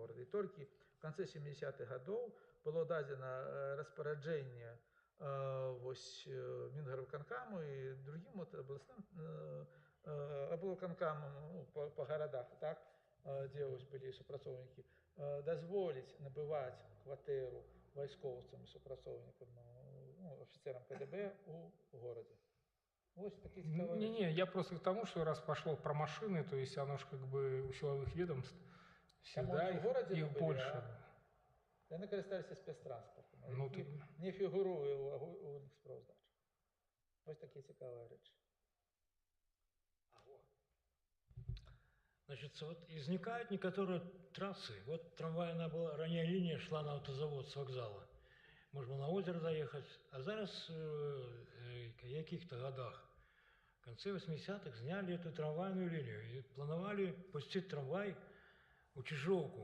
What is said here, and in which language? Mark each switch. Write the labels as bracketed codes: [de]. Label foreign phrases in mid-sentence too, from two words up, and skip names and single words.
[be] І толькі в канцы 70-х гадоў было дадзена распараджэнне Мінгарвыканкаму і другім абласным аблвыканкамам па гарадах, так, дзе былі супрацоўнікі, дазволіць набываць кватэру вайскоўцам і супрацоўнікам, афіцерам КДБ у горадзе. [ru] Не, я просто к тому, что раз пошло про машины, то есть оно же как бы у силовых ведомств всегда их больше. [be] Яны карысталіся спецтранспортом, не фігуруе у іх справаздачах. Вось такія цікавыя рэчы. [ru] Значит, вот возникают некоторые трассы. Вот трамвайная была, ранее линия шла на автозавод с вокзала. Можно на озеро доехать. А зараз в каких-то годах, в конце 80-х, сняли эту трамвайную линию и планировали пустить трамвай у Чижовку.